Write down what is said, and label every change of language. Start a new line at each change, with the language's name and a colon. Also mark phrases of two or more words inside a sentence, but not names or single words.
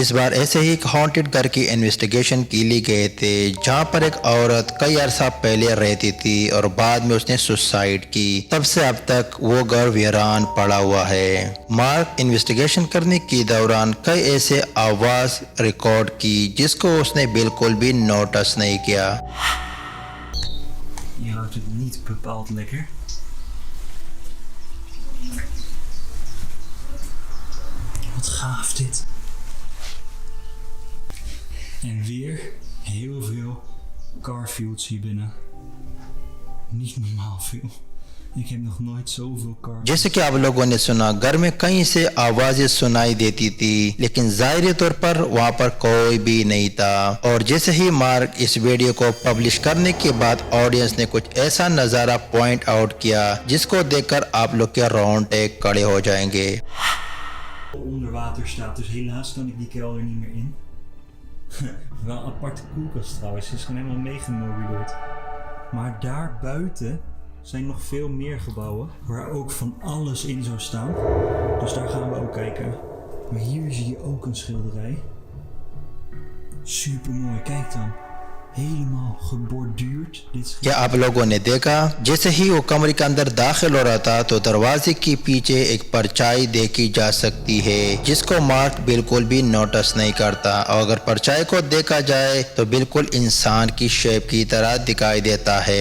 Hindi: इस बार ऐसे ही एक हॉन्टेड घर की इन्वेस्टिगेशन के लिए गए थे जहाँ पर एक औरत कई अरसा पहले रहती थी और बाद में उसने सुसाइड की। तब से अब तक वो घर वीरान पड़ा हुआ है। मार्क इन्वेस्टिगेशन करने के दौरान कई ऐसे आवाज रिकॉर्ड की जिसको उसने बिल्कुल भी नोटिस नहीं किया।
Dutch: Je ruikt het niet bepaald lekker. Wat gaaf dit. En weer heel veel Garfields hier binnen. Niet normaal veel. Ik heb nog nooit zoveel cars.
Hindi: जैसे कि आप लोगों ने सुना, घर में कहीं से आवाजें सुनाई देती थी, लेकिन जाहिर तौर पर वहां पर कोई भी नहीं था। और जैसे ही मार्क इस वीडियो को पब्लिश करने के बाद ऑडियंस ने कुछ ऐसा नजारा
English: point out
Hindi: किया जिसको देखकर आप लोग के रोंगटे खड़े हो जाएंगे।
Dutch: Onder water staat, dus helaas kan ik die kelder niet meer in. Wel een aparte koelkast trouwens, ze is gewoon helemaal meegemobileerd. Maar daar buiten zijn nog veel meer gebouwen waar ook van alles in zou staan. Dus daar gaan we ook kijken. Maar hier zie je ook een schilderij. Super mooi, kijk dan. helemaal geborduurd dit schip.
Hindi: क्या आप लोगों ने देखा जैसे ही वो कमरे के अंदर दाखिल हो रहा था तो दरवाजे के पीछे एक परछाई देखी जा सकती है जिसको मार्क बिल्कुल भी नोटिस नहीं करता और अगर परछाई को देखा जाए तो बिल्कुल इंसान की शेप की तरह दिखाई देता है।